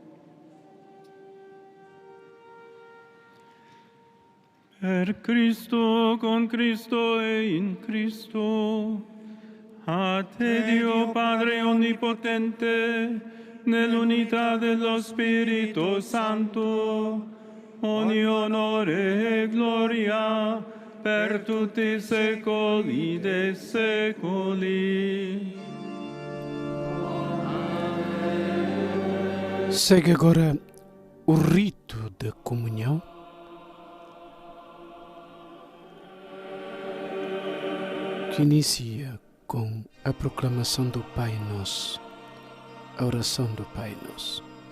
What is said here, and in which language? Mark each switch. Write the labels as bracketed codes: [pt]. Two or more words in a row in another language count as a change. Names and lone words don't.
[it] Per Cristo, con Cristo e in Cristo, a te Dio Padre Onnipotente, nell'unità dello Spirito Santo, ogni onore e gloria per tutti i secoli dei secoli. [pt] Segue agora o rito da comunhão. Que inicia com a proclamação do Pai Nosso, a oração do Pai Nosso.